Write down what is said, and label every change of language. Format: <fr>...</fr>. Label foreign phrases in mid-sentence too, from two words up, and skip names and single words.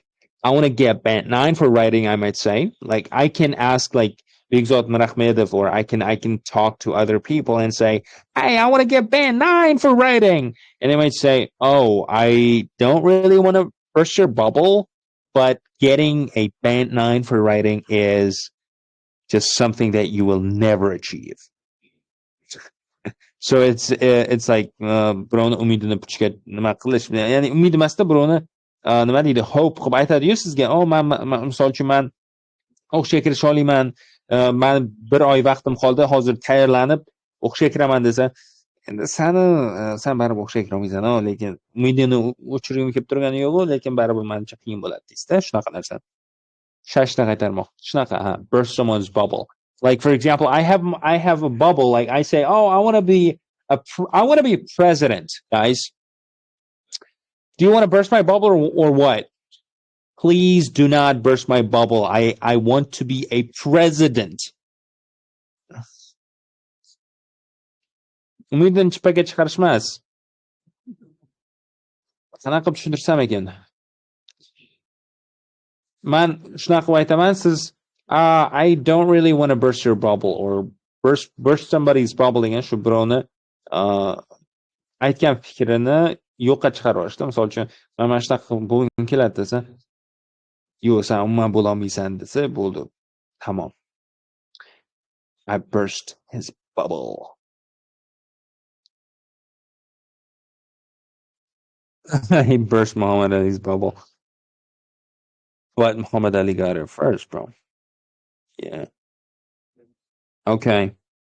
<en>I want to get band 9 for writing. I might say, like, I can ask like Bigzot Narachmedov, or I can talk to other people and say, hey, I want to get band 9 for writing, and they might say, oh, I don't really want to burst your bubble, but getting a band 9 for writing is just something that you will never achieve. So it's like</en> <uz>birovni umidini puchga nima qilish, ya'ni umid emasda birovni nima deydi, hope qilib aytadi-yu sizga, man misol uchun man o'qishga kirish oliyman, man 1 oy vaqtim qoldi, hozir tayyorlanib o'qishga kiraman desa, endi san baribir o'qishga kirolmaysan, lekin umidingni o'chirgim kelib turgani yo'q, lekin baribir manimcha qiyin bo'ladi deysiz-da, shunaqa narsa. Shashta qaytarmoq. Shunaqa,</uz> <en>burst someone's bubble. Like, for example, I have a bubble. Like, I say, oh, I want to be president, guys. Do you want to burst my bubble or what? Please do not burst my bubble. I want to be a president.</en> <uz>Umidini chippakka chiqarishmas. Qanaqa qilib tushuntirsam ekan? Man shunaqa qilib aytaman, siz</uz> <en>I don't really want to burst your bubble, or burst somebody's bubble</en> <uz>degan shu birovni aytgan fikrini yo'qqa chiqarib yuborishda. Misol uchun, mana shunaqa bo'lgim keladi desa, yo'q, sen umuman bo'la olmaysan desa, bo'ldi. Tamom.</uz> <en>I burst his bubble. He burst Muhammad Ali's bubble. But Muhammad Ali got it first, bro. Yeah. Okay.</en>